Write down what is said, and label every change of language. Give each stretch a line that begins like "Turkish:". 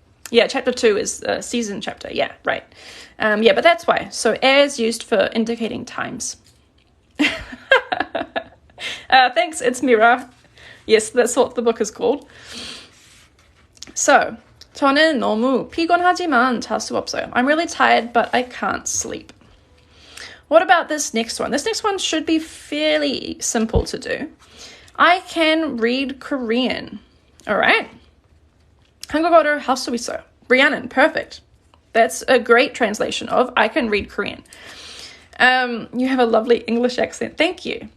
English: Yeah, chapter 2 is a season chapter. Yeah, right. Yeah, but that's why. So 에 is used for indicating times. Thanks, it's Mira. Yes, that's what the book is called.
Korean: So, 저는 너무 피곤하지만 잘 수 없어요.
English: I'm really tired, but I can't sleep. What about this next one? This next one should be fairly simple to do. I can read Korean. All right.
Korean: 한국어를 할 수 있어요.
English: Rhiannon, perfect. That's a great translation of I can read Korean. You have a lovely English accent. Thank you.